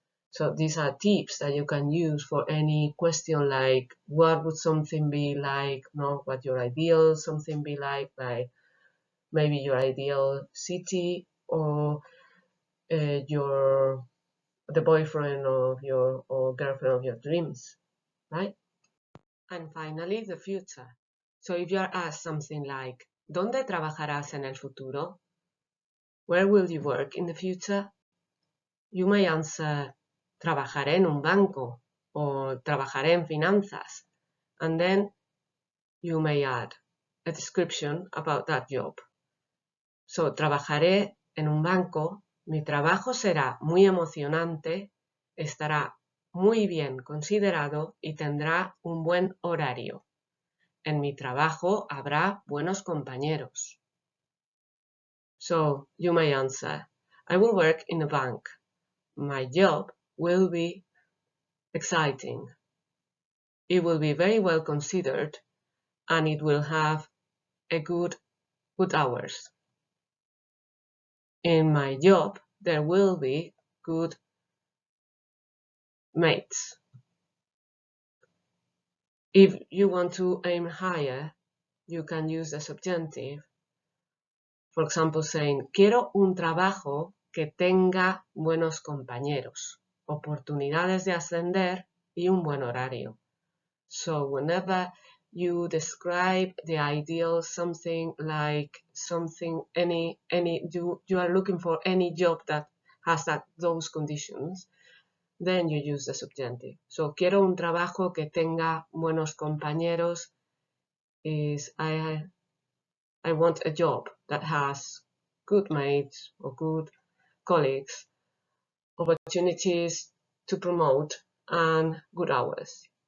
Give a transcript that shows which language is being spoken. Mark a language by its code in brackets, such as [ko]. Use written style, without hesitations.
[en] So these are tips that you can use for any question like what would something be like, what your ideal something be like maybe your ideal city or the boyfriend of your or girlfriend of your dreams, right? And finally, the future. So if you are asked something like, [es] ¿dónde trabajarás en el futuro? [en] Where will you work in the future? You may answer, [es] trabajaré en un banco [en] or [es] trabajaré en finanzas. [en] And then you may add a description about that job. [es] So, trabajaré en un banco, mi trabajo será muy emocionante, estará muy bien considerado y tendrá un buen horario. En mi trabajo habrá buenos compañeros. [en] So, you may answer, I will work in a bank. My job will be exciting. It will be very well considered and it will have a good hours. In my job, there will be good mates. If you want to aim higher, you can use the subjunctive. For example, saying, [es] quiero un trabajo que tenga buenos compañeros, oportunidades de ascender y un buen horario. [en] So whenever you describe the ideal something like you are looking for any job that has those conditions, then you use the subjunctive. So [es] quiero un trabajo que tenga buenos compañeros [en] is I want a job that has good mates or good colleagues, opportunities to promote, and good hours.